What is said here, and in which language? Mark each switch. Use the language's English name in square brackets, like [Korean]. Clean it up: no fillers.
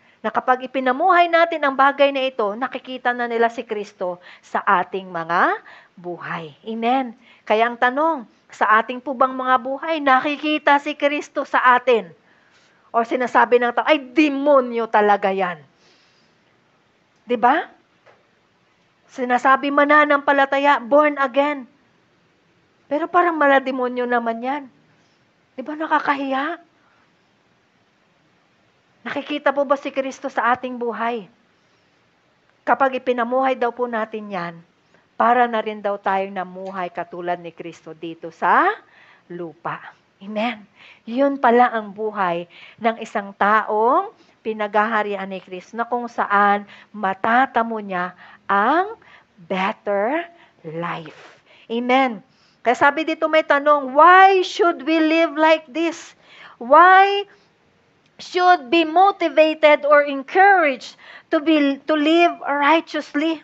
[Filipino] Na kapag ipinamuhay natin ang bagay na ito, nakikita na nila si Kristo sa ating mga buhay. Amen. Kaya ang tanong, sa ating po bang mga buhay, nakikita si Kristo sa atin? O sinasabi ng tao, ay demonyo talaga yan. Diba? Sinasabi mananampalataya, born again. Pero parang malademonyo naman yan. Di ba nakakahiya? Nakikita po ba si Kristo sa ating buhay? Kapag ipinamuhay daw po natin yan, para na rin daw tayo namuhay katulad ni Kristo dito sa lupa. Amen. Yun pala ang buhay ng isang taong pinaghaharian ni Kristo na kung saan matatamo niya ang better life. Amen. Kaya sabi dito may tanong, [English] why should we live like this? Why should be motivated or encouraged to live righteously.